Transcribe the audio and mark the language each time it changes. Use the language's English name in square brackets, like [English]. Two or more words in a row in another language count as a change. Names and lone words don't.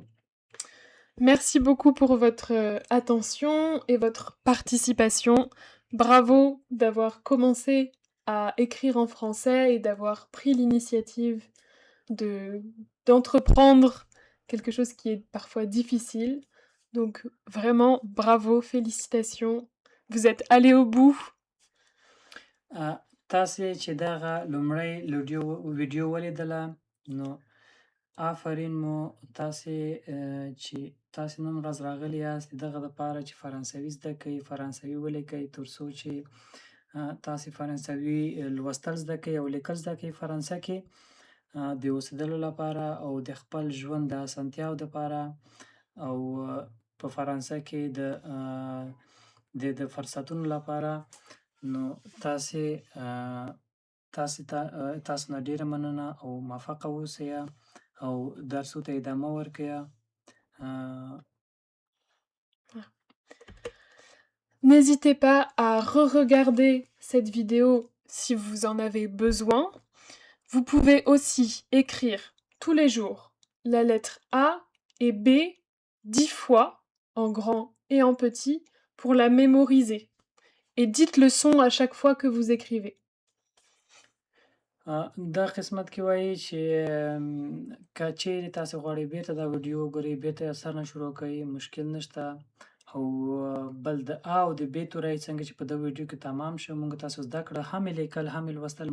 [French] Merci beaucoup pour votre attention et votre participation. Bravo d'avoir commencé à écrire en français et d'avoir pris l'initiative d'entreprendre quelque chose qui est parfois difficile. Donc vraiment, bravo, félicitations. Vous êtes allé au bout. [Pashto] تاسې چې دغه لومړی ویډیو ولیدله نو آفرین مو تاسې چې تاسې نن ورځ راغلي یاست دغه دپاره چې فرانسوي زده کړئ، فرانسوي ولیکئ تر څو چې تاسې فرانسوي لوستل زده کړئ او لیکل زده کړئ فرانسه کې د اوسېدلو لپاره او د خپل ژوند د اسانتیاو دپاره او په فرانسه کې د فرصتونو لپاره. نو تاسو نه ډیره مننه او موفقه اوسئ او درسو ته ادامه ورکړئ. [French] N'hésitez pas à re-regarder cette vidéo si vous en avez besoin. Vous pouvez aussi écrire tous les jours la lettre A et B 10 fois en grand et en petit pour la mémoriser. Et dites le son à chaque fois que vous écrivez. [Pashto] دا قسمت کې وایي چې که چیرې تاسې غواړئ بیرته دا ویډیو وګورئ، بیرته یې سر نه شروع کړئ، مشکل نشته. او بل د ا او د ب توری څنګه چې په دغه ویډیو کې تمام شو موږ تاسو زده کړه، هم یې لیکل هم یې لوستل.